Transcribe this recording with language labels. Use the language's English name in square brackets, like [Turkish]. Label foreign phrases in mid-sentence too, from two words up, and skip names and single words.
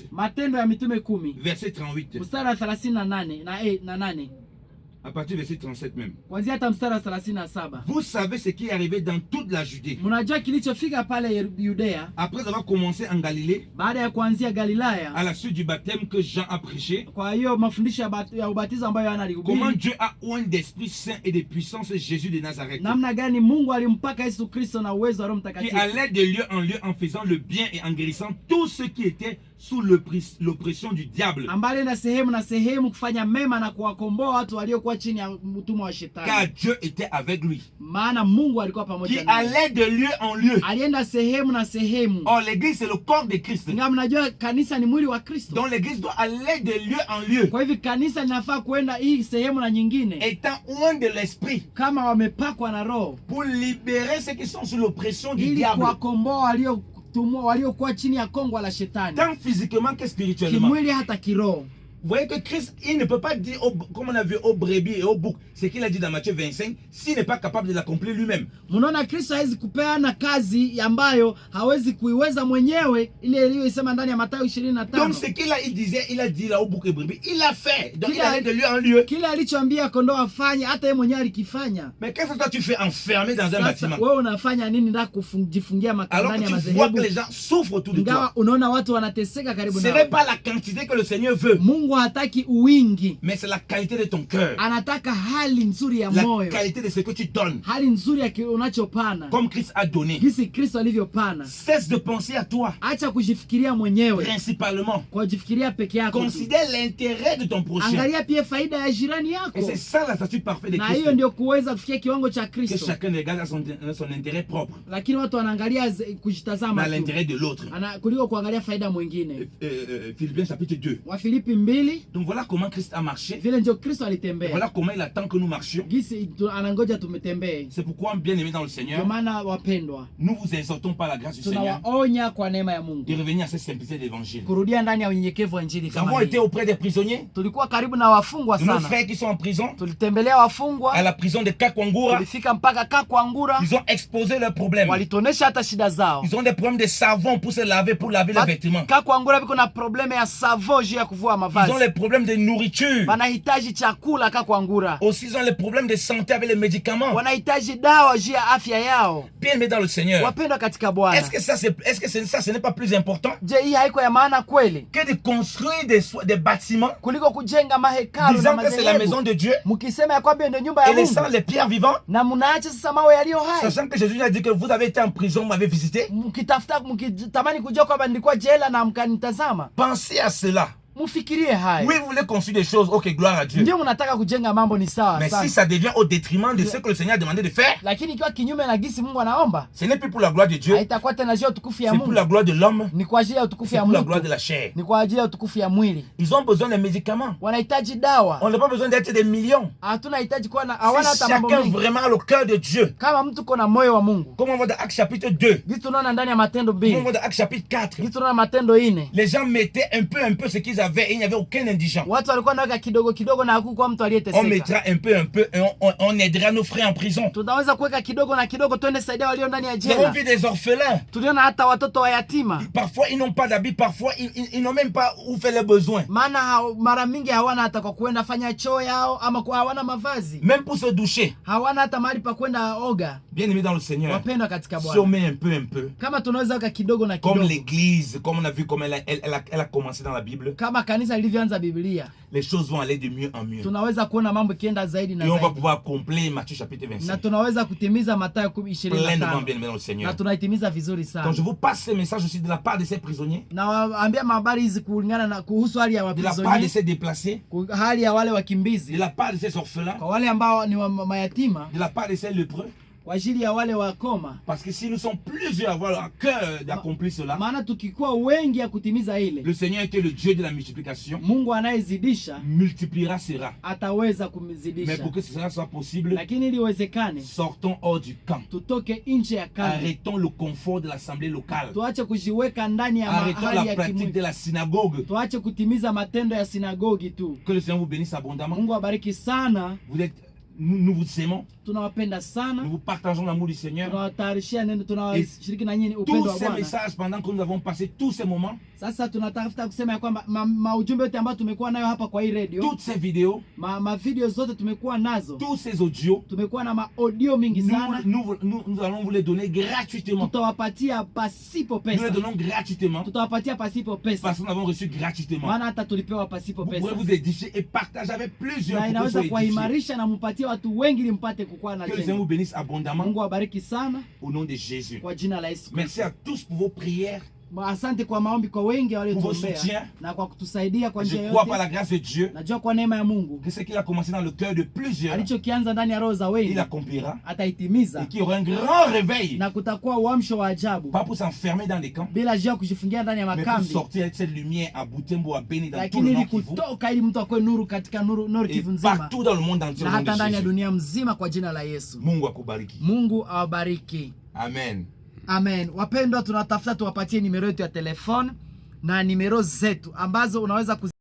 [Swahili] Matendo ya Mitume 10 [French] verset 38, [Swahili] mstari wa 38 na 8 [French] à partir du verset 37 même. [Swahili] kuanzia hata mstari wa 37. [French] Vous savez ce qui est arrivé dans toute la Judée. [Swahili] Mnajua kilichofika pale Yudea [French] Après avoir commencé en Galilée, [Swahili] baada ya kuanzia Galilaya, [French] à la suite du baptême que Jean a prêché, [Swahili] kwa hiyo mafundisho ya ubatizo ambayo Yohana [French] comment [Swahili] alihubiri, [French] Dieu a oint d'Esprit Saint et de puissance Jésus de Nazareth, [Swahili] namna gani Mungu alimpaka Yesu Kristo na uwezo wa Roho [French] qui [Swahili] Mtakatifu, [French] allait de lieu en lieu en faisant le bien et en guérissant tous ceux qui étaient sous l'oppression du diable. [Swahili] ambaye na sehemu kufanya mema na kuwakomboa watu waliokuwa chini ya utumwa wa [French] Car [Swahili] shetani. [French] Dieu était avec lui. [Swahili] Maana Mungu alikuwa [French] Qui [Swahili] pamoja naye. [French] allait de lieu en lieu. [Swahili] Alienda sehemu na sehemu. [French] Or, l'église, c'est le corps de Christ. [Swahili] Ingawa mnajua kanisa ni mwili wa Kristo. [French] Donc, l'église doit aller de lieu en lieu, [Swahili] Kwa hivyo kanisa linafaa kuenda hii sehemu na nyingine [French] étant loin de l'esprit, [Swahili] kama wamepakwa na Roho, [French] pour libérer ceux qui sont sous l'oppression du [Swahili] ili [French] diable, [Swahili] kuwakomboa waliokuwa chini ya kongwa la shetani, [French] tant physiquement que spirituellement. [Swahili] kimwili hata kiroho. [French] Vous voyez que Christ, il ne peut pas dire, comme on a vu aux brebis et aux boucs, ce qu'il a dit dans Matthieu 25, s'il n'est pas capable de l'accomplir lui-même. [Swahili] Mnaona Kristo hawezi kupeana kazi ambayo hawezi kuiweza mwenyewe, ile iliyosema ndani ya Mathayo 25. [French] Donc ce qu'il a, il disait, il a dit là aux boucs et brebis, il l'a fait. Donc il Qu'il a- allait de lieu en lieu. [Swahili] Kile alichoambia kondoo afanye hata yeye mwenyewe alikifanya. [French] Mais qu'est-ce que toi tu fais enfermé dans un [Swahili] Sasa [French] bâtiment? [Swahili] wewe unafanya nini ndani kujifungia [French] Alors [Swahili] ndani ya [French] que tu vois que [Swahili] madhehebu? [French] les gens souffrent autour de toi. [Swahili] Ingawa unaona watu wanateseka karibu [French] Ce [Swahili] na [French] n'est pas la quantité que le Seigneur veut. [Swahili] Mungu Mungu hataki uwingi, [French] mais c'est la qualité de ton cœur, [Swahili] anataka hali nzuri ya [French] la [Swahili] moyo, [French] qualité de ce que tu donnes, [Swahili] hali nzuri ya unachopana, [French] comme Christ a donné. [Swahili] jinsi Kristo alivyopana. [French] Cesse de penser à toi, [Swahili] Acha kujifikiria mwenyewe, [French] principalement. [Swahili] kujifikiria peke yako. [French] Considère l'intérêt de ton prochain. [Swahili] Angalia pia faida ya jirani [French] Et [Swahili] yako. [French] c'est ça la statue parfaite de [Swahili] Na [French] Christ. [Swahili] hiyo ndio kuweza kufikia kiwango cha [French] Que [Swahili] Kristo. [French] chacun regarde à son intérêt propre, [Swahili] Lakini watu wanaangalia [French] mais [Swahili] kujitazama [French] à [Swahili] tu, [French] l'intérêt de l'autre. [Swahili] kuliko kuangalia faida mwingine. [French] Philippiens chapitre 2. [Swahili] Wafilipi 2, [French] Donc voilà comment Christ a marché. [Swahili] vile ndio Kristo [French] Et [Swahili] alitembea. [French] voilà comment il attend que nous marchions. [Swahili] Gisi anangoja tumetembee. [French] C'est pourquoi, bien aimés dans le [Swahili] Ndio [French] Seigneur, [Swahili] maana wapendwa, [French] nous vous exhortons par la grâce du Seigneur [Swahili] tunawaonya kwa neema ya Mungu [French] de revenir à cette simplicité d'évangile. [Swahili] kurudia ndani ya unyenyekevu wa injili [French] Nous [Swahili] kama [French] avons [Swahili] hii. [French] été auprès des prisonniers, [Swahili] Tulikuwa karibu na wafungwa [French] de nos [Swahili] sana. [French] frères qui sont en prison, [Swahili] Tulitembelea [French] à [Swahili] wafungwa, [French] la prison de Kakwangura. [Swahili] tulifika mpaka Kakwangura, [French] Ils ont exposé leurs problèmes. [Swahili] walitonesha hata shida zao. [French] Ils ont des problèmes de savon pour se laver, pour laver les vêtements. [Swahili] Kakwangura biko na probleme ya savo juu ya kuvua [French] Ils ont [Swahili] mavazi. [French] les problèmes de nourriture. [Swahili] Wanahitaji chakula Kakwangura. [French] Aussi, ils ont les problèmes de santé avec les médicaments. [Swahili] Wanahitaji dawa juu ya afya yao. [French] Bien aimés dans le Seigneur, [Swahili] Wapendwa katika Bwana, [French] est-ce que ça, ce n'est pas plus important [Swahili] je, hii haiko ya maana kweli [French] que de construire des bâtiments [Swahili] kuliko kujenga mahekalu na [French] disant que c'est la maison [Swahili] madhehebu, [French] de Dieu [Swahili] mkisema ya kwamba ndio nyumba ya [French] et laissant [Swahili] Mungu [French] les pierres vivantes, [Swahili] na mnaacha sasa mawe yaliyo hai, [French] sachant que Jésus a dit que vous avez été en prison, vous m'avez visité? [Swahili] mkitamani kujua kwamba nilikuwa jela na mkanitazama. [French] Pensez à cela. [Swahili] Mfikirie hai. [French] Oui, vous voulez construire des choses, ok, gloire à Dieu. [Swahili] Ndio mnataka kujenga mambo, ni sawa [French] Mais [Swahili] sana. [French] si ça devient au détriment de ce que le Seigneur a demandé de faire, [Swahili] Lakini ikiwa kinyume na gisi Mungu anaomba, [French] ce n'est plus pour la gloire de Dieu, [Swahili] haitakuwa tena juu ya utukufu ya [French] c'est pour [Swahili] Mungu, [French] la gloire de l'homme, [Swahili] ni kwa ajili ya utukufu [French] c'est [Swahili] ya [French] pour la gloire de [Swahili] mtu, [French] la chair. [Swahili] ni kwa ajili ya utukufu ya mwili. [French] Ils ont besoin des médicaments. [Swahili] Wanahitaji dawa. [French] On n'a pas besoin d'être des millions. [Swahili] Hatuna hitaji kuwa na, hawana [French] Si [Swahili] hata mambo [French] chacun [Swahili] mengi. [French] vraiment a le cœur de Dieu, [Swahili] Kama mtu kona moyo wa Mungu. [French] comme on voit dans Actes chapitre 2, [Swahili] Gisi tunaona ndani ya Matendo [French] comme on [Swahili] 2. [French] voit dans Actes chapitre 4, [Swahili] Gisi tunaona Matendo 4. [French] les gens mettaient un peu ce qu'ils avaient et il n'y avait aucun indigent. [Swahili] Watu walikuwa naweka kidogo kidogo na hakukuwa mtu [French] On [Swahili] aliyeteseka. [French] mettra un peu et on aidera nos frères en prison. [Swahili] Tunaweza kuweka kidogo na kidogo, twende saidia walio ndani ya [French] Nous avons [Swahili] jela. [French] vu des orphelins. [Swahili] Tuliona hata watoto wa yatima. [French] Parfois, ils n'ont pas d'habits, parfois, ils n'ont même pas où faire leurs besoins. [Swahili] Maana mara mingi hawana hata kwa kuenda fanya choo yao, ama kwa hawana mavazi. [French] Même pour se doucher. [Swahili] Hawana hata mahali pa kwenda oga. [French] Bien aimé dans le Seigneur, [Swahili] Wapendwa katika [French] si [Swahili] Bwana, [French] on met un peu, [Swahili] kama tunaweza weka kidogo na [French] comme [Swahili] kidogo, [French] l'église, comme on a vu comme elle a commencé dans la Bible, [Swahili] kama kanisa lilivyoanza Biblia, [French] les choses vont aller de mieux en mieux. [Swahili] tunaweza kuona mambo ikienda zaidi na [French] Et on va [Swahili] zaidi, [French] pouvoir accomplir Matthieu chapitre [Swahili] na [French] 25. [Swahili] tunaweza kutimiza Mathayo [French] Pleinement [Swahili] 10:25, [French] bien aimé dans le [Swahili] na [French] Seigneur. [Swahili] tunaitimiza vizuri [French] Quand [Swahili] sana. [French] je vous passe ces messages aussi de la part de ces prisonniers, [Swahili] Na waambia habari hizi kulingana na kuhusu hali ya [French] de la part de [Swahili] waprisonniers, [French] ces déplacés, [Swahili] hali ya wale [French] de [Swahili] wakimbizi, [French] la part de ces orphelins, [Swahili] kwa wale ambao ni mayatima, [French] de la part de ces lépreux. [Swahili] kwa ajili ya wale wakoma. [French] Parce que si nous sommes plusieurs à avoir à cœur d'accomplir cela, [Swahili] Maana tukikuwa wengi ya kutimiza ile, [French] le Seigneur était le Dieu de la multiplication, [Swahili] Mungu anayezidisha [French] multipliera cela. [Swahili] ataweza [French] Mais [Swahili] kumzidisha. [French] pour que cela soit possible, [Swahili] Lakini ili iwezekane, [French] sortons hors du camp. [Swahili] tutoke nje ya kambi, [French] Arrêtons le confort de l'assemblée locale. [Swahili] tuache kujiweka ndani ya [French] Arrêtons [Swahili] mahali [French] la [Swahili] ya [French] pratique de [Swahili] kimwili, [French] la synagogue. [Swahili] tuache kutimiza matendo ya sinagogi tu. [French] Que le Seigneur vous bénisse abondamment. [Swahili] Mungu abariki sana, [French] Vous êtes, nous vous aimons. [Swahili] tunawapenda sana, [French] Nous vous partageons l'amour du Seigneur. [Swahili] tunawatayarishia neno, tunawashiriki na nyinyi upendo [French] Tous [Swahili] wa [French] ces [Swahili] Bwana. [French] messages, pendant que nous avons passé tous ces moments, [Swahili] Sasa tunatafuta kusema ya kwamba maujumbe yote ambayo tumekuwa nayo hapa kwa hii radio, [French] toutes ces vidéos, [Swahili] video zote tumekuwa nazo, [French] tous ces audios, [Swahili] tumekuwa na audio mingi sana, [French] nous allons vous les donner gratuitement. [Swahili] tutawapatia pasipo [French] Nous les [Swahili] pesa, [French] donnons gratuitement [Swahili] tutawapatia pasipo pesa, [French] parce que nous avons reçu gratuitement. [Swahili] maana hata tulipewa pasipo [French] Vous [Swahili] pesa, [French] pourrez vous édifier et partager avec plusieurs [Swahili] na [French] pour que vous [Swahili] inaweza [French] soyez édifiés. [Swahili] kuwaimarisha na mupatie watu wengi ili mpate kukua na [French] Que le Seigneur [Swahili] jengo. [French] vous bénisse abondamment [Swahili] Mungu awabariki sana [French] au nom de Jésus. [Swahili] kwa jina la Yesu [French] Merci [Swahili] Kristo. [French] à tous pour vos prières. [Swahili] Asante kwa maombi kwa wengi [French] Pour vos [Swahili] waliotuombea [French] soutiens. [Swahili] na kwa kutusaidia kwa [French] Je [Swahili] njia [French] crois par [Swahili] yote. [French] la grâce de Dieu [Swahili] Najua kwa neema ya Mungu [French] que ce qu'il a commencé dans le cœur de plusieurs, [Swahili] alichokianza ndani ya roho za [French] il [Swahili] wengi [French] accomplira [Swahili] ataitimiza, [French] et qu'il y aura un grand réveil. [Swahili] na kutakuwa uamsho wa ajabu, [French] Pas pour s'enfermer dans des camps, [Swahili] bila jia kujifungia ndani ya [French] mais pour [Swahili] makambi, [French] sortir avec cette lumière à Butembo, à Beni, dans tout [Swahili] lakini [French] le [Swahili] ili [French] Nord Kivu [Swahili] kutoka ili mtu akwe nuru katika nuru [French] et [Swahili] Kivu nzima [French] partout dans le monde entier [Swahili] na [French] au nom [Swahili] hata ndani [French] de [Swahili] ya [French] Jésus. [Swahili] dunia mzima kwa jina la Yesu. Mungu akubariki. Mungu awabariki. Amen. Amen. Wapendwa, tunatafuta tuwapatie nimero yetu ya telefone na nimero zetu ambazo unaweza